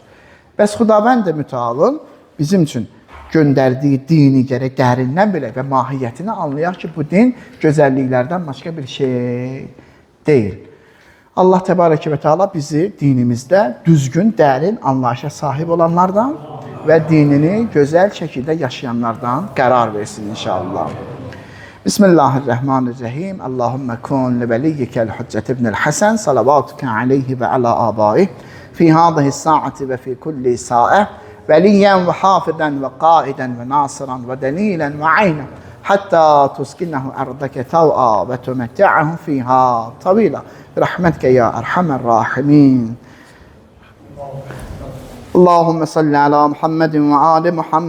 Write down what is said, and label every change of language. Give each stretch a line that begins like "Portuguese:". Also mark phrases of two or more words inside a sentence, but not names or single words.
Azerbaijani: Bəs Xudavənd mütəalın bizim üçün göndərdiyi dini gərək dərindən belə və mahiyyətini anlayaq ki, bu din gözəlliklərdən başqa bir şey deyil. Allah təbarək və təala bizi dinimizdə düzgün, dərin anlayışa sahib olanlardan və dinini gözəl şəkildə yaşayanlardan qərar versin inşallah.
Arabic: بسم الله الرحمن الرحيم. اللهم كن لوليك الحجة ابن الحسن صلواتك عليه وعلى آبائه في هذه الساعة وفي كل ساعة وليا وحافظا وقائدا وناصرا ودليلا وعينا حتى تسكنه أرضك طوعا وتمتعه فيها طويلا برحمتك يا أرحم الراحمين. اللهم صل على محمد وآل محمد.